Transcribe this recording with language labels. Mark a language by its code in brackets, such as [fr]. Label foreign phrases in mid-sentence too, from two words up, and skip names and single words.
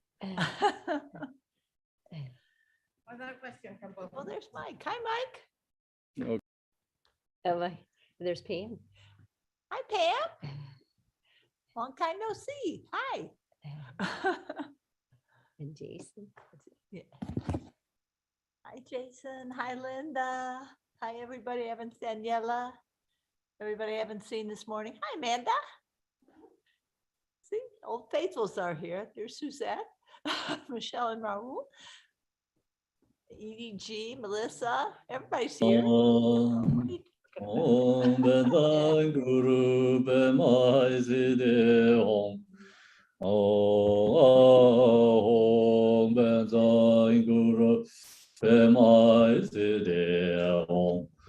[en] Other question, Campo. Well, there's Mike. Hi, Mike. Okay. Oh, there's Pam. Hi, Pam. Long time no see. Hi. And Jason. Yeah. Hi, Jason. Hi, Linda. Hi, everybody. I haven't seen Daniela. Everybody I haven't seen this morning. Hi, Amanda. See, old faithfuls are here. There's Suzette, Michelle and Raul. EDG, Melissa, everybody's here. [sa] Om Bedai Guru Bemai Side Om. Om Bedai Guru Bemai Side Om.